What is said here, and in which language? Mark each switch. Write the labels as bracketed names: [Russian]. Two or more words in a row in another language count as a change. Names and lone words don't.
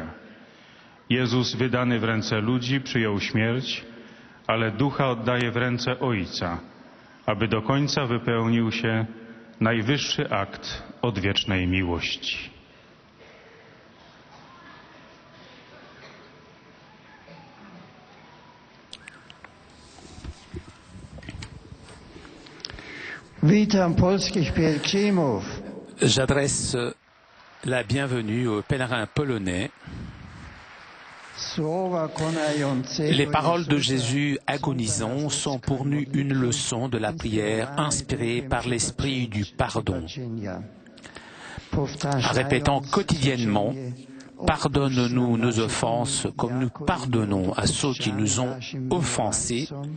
[Polish] Jezus, wydany w ręce ludzi, przyjął śmierć, ale ducha oddaje w ręce Ojca, aby do końca wypełnił się najwyższy akt odwiecznej miłości. Witam polskich pielgrzymów. [French] J'adresse la bienvenue aux pèlerins polonais. Les paroles de Jésus agonisant sont pour nous une leçon de la prière inspirée par l'esprit du pardon. Répétant quotidiennement: pardonne-nous nos offenses comme nous pardonnons à ceux qui nous ont offensés.